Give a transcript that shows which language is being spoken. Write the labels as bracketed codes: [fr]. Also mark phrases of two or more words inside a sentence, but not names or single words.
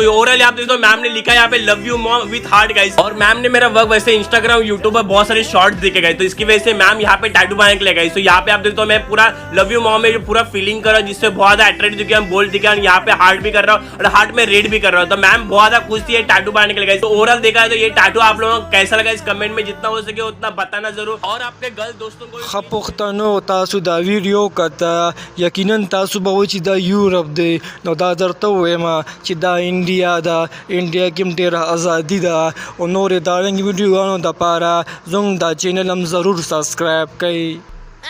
[hi] तो ओवरऑल आप देखो मैम ने लिखा है यहाँ पे [en] love you mom with heart guys. [hi] और मैम ने मेरा वर्क वैसे इंस्टाग्राम यूट्यूब पर बहुत सारे शॉर्ट्स दिखे गए, तो इसकी वजह से मैम यहाँ पे टैटू बनाने के लिए गई. तो यहाँ पे आप देखो मैं पूरा [en] love you mom [hi] में पूरा फीलिंग कर रहा हूँ, जिससे बहुत ज्यादा अट्रैक्ट दिखे, हम बोल दिखे, यहाँ पे हार्ट भी कर रहा हूँ और हार्ट में रेड भी कर रहा हूँ. तो मैम बहुत ज्यादा खुश थी ये टैटू बनाने के लिए गई. तो ओवरऑल देखा है तो ये टैटू आप लोगों को कैसा लगा इस कमेंट में जितना हो सके उतना बताना जरूर. और अपने गर्ल दोस्तों को [ps] ښه پښتنو تاسو دا ویډیو کته یقینا تاسو به وایئ چې دا یورپ دی، نو دا درته ووایم چې دا انډیا ده. انډیا کې هم ډېره ازادي ده. او نورې دارنګې ویډیوګانو دپاره زموږ دا چینل هم ضرور سبسکرایب کړئ.